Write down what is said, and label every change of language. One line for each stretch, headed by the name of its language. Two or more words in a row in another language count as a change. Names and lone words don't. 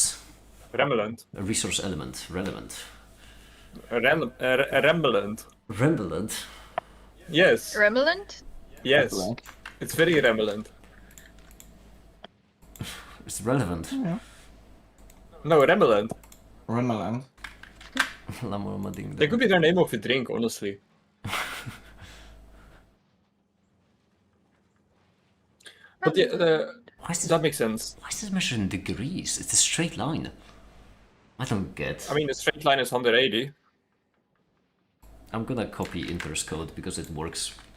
English: Relevant, yes. Remelant. A resource element. Relevant. Rembelant. Rembelant. Yes. Remelant? Yes. Like, It's very remelant. It's relevant. yeah. No, remelant. Remeland. Lamorma ding That could be their name of a drink, honestly. But yeah, Why is this, that makes sense. why is this measured in degrees? It's a straight line. I don't get. I mean, a straight line is 180. I'm gonna copy Inter's code because it works.